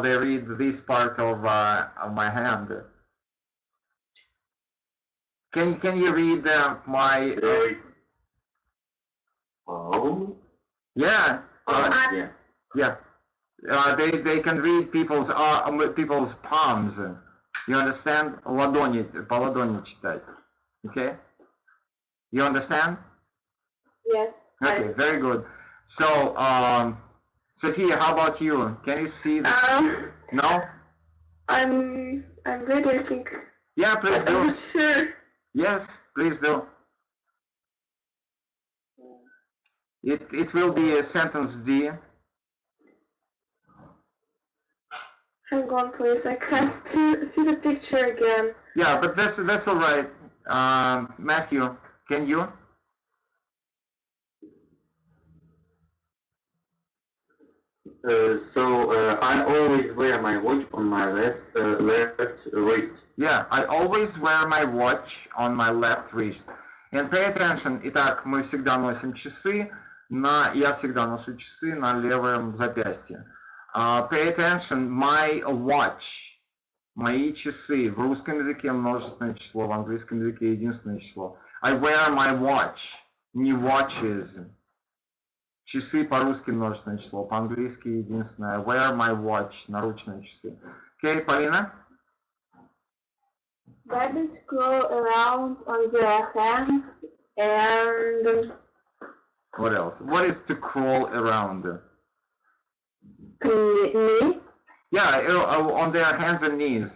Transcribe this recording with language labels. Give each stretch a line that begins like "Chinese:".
English: They read this part of my hand. Can you read my? Palms? Yeah. Yeah. They can read people's palms. You understand?
Russian: Ладони, по ладони читать.
English: Okay? You understand? Yes. Okay, very good. So, Sophia, how about you? Can you see this? No? I'm ready, I think. Yeah, please do. I'm not sure. Yes, please do. It will be a sentence D. Hang on, please. I can't see the picture again. Yeah, but that's all right. Matthew, can you? I always wear my watch on my left wrist. Yeah, I always wear my watch on my left wrist. And pay attention.
Russian: Итак, мы всегда носим часы. Я всегда ношу часы на левом запястье.
English: Pay attention, my watch.
Russian: Мои часы. В русском языке множественное число, в английском языке единственное число.
English: I wear my watch. Не watches.
Russian: Часы по-русски множественное число, по-английски единственное.
English: I wear my watch.
Russian: Наручные часы.
English: Okay, Полина? Rabbits crawl around on their hands and... What else? What is to crawl around? Knee? Yeah, on their hands and knees.